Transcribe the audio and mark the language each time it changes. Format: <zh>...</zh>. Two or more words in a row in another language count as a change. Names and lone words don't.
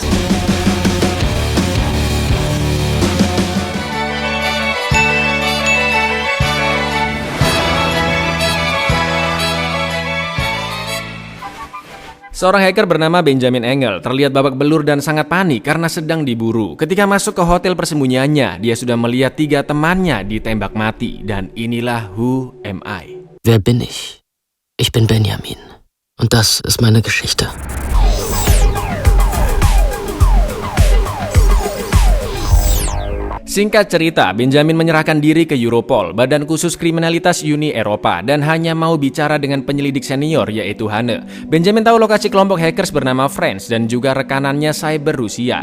<id>Seorang hacker bernama Benjamin Engel terlihat babak belur dan sangat panik karena sedang diburu. Ketika masuk ke hotel persembunyiannya, dia sudah melihat 3 temannya ditembak mati. Dan inilah Who Am I.</id> <de>Wer bin ich? Ich bin Benjamin. Und das ist meine Geschichte.</de> <id>Singkat cerita, Benjamin menyerahkan diri ke Europol, badan khusus kriminalitas Uni Eropa, dan hanya mau bicara dengan penyelidik senior yaitu Hane. Benjamin tahu lokasi kelompok hackers bernama Friends dan juga rekanannya Cyber Rusia.</id>